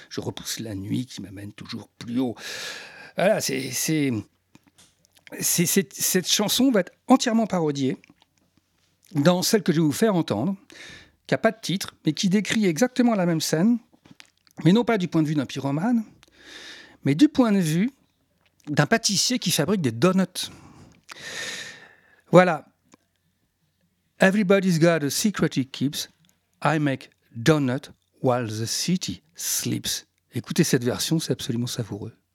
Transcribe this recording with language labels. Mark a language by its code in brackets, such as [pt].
[fr] Je repousse la nuit qui m'amène toujours plus haut. Voilà, cette chanson va être entièrement parodiée dans celle que je vais vous faire entendre, qui n'a pas de titre, mais qui décrit exactement la même scène, mais non pas du point de vue d'un pyromane, mais du point de vue d'un pâtissier qui fabrique des donuts. Voilà. [en] Everybody's got a secret he keeps. I make donuts while the city sleeps. [fr] Écoutez cette version, c'est absolument savoureux.